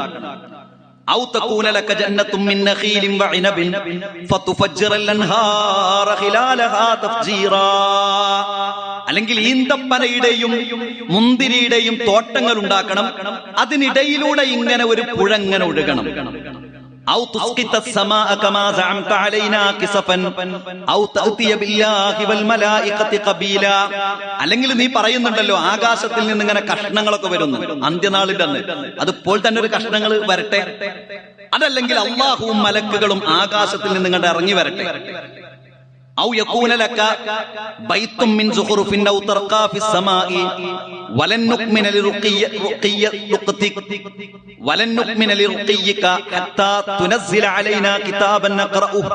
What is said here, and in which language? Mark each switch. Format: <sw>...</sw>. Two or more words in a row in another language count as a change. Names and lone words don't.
<ar>أو تكون لك جنة من نخيل وعنب فتفجر الأنهار خلالها تفجيرا.</ar> <ml>അല്ലെങ്കിൽ ഈന്തപ്പനയുടെയും മുന്തിരിയുടെയും തോട്ടങ്ങൾ ഉണ്ടാക്കണം, അതിനിടയിലൂടെ ഇങ്ങനെ ഒരു പുഴ ഇങ്ങനെ ഒഴുകണം.</ml> <ar>أو تسقط السماء كما زعمت علينا كسفا أو تأتي بالله والملائكة قبيلا.</ar> <ml>അല്ലെങ്കിൽ നീ പറയുന്നുണ്ടല്ലോ ആകാശത്തിൽ നിന്ന് ഇങ്ങനെ കഷ്ണങ്ങളൊക്കെ വരുന്നു അന്ത്യനാളിന്റെ അന്ന്, അതിപ്പോൾ തന്നെ ഒരു കഷ്ണങ്ങൾ വരട്ടെ. അതല്ലെങ്കിൽ അല്ലാഹുവും മലക്കുകളും ആകാശത്തിൽ നിന്ന് ഇങ്ങോട്ട് ഇറങ്ങി വരട്ടെ.</ml> <ar>أو يكون لك بيت من زخرف أو ترقى في السماء ولن نؤمن لرقيك حتى تنزل علينا كتابا نقرؤه.</ar>